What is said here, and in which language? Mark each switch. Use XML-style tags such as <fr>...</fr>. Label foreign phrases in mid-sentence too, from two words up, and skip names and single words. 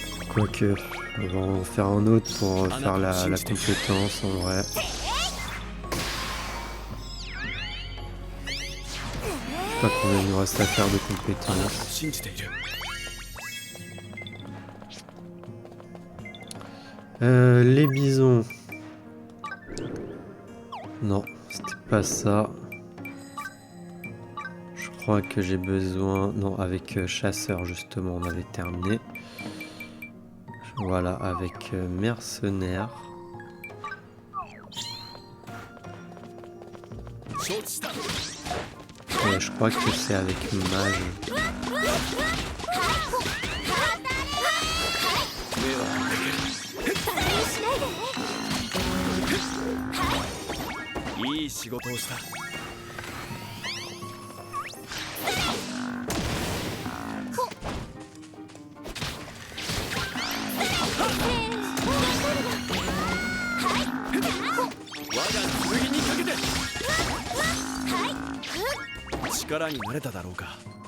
<fr>Quoique, on va en faire un autre pour faire la compétence en vrai. Je sais pas combien il nous reste à faire de</fr> <ja>あなたを</ja> <fr>compétences.</fr> <ja>信じている</ja> <fr>Les bisons. Non, c'était pas ça. Je crois que j'ai besoin... Non, avec chasseur justement, on avait terminé. Voilà, avec mercenaire.</fr> <ja>承知した</ja> <fr>Je crois que c'est avec mage.</fr> <ja>目はバカにしないで。いい仕事をした 我が剣にかけて 力になれただろうか</ja>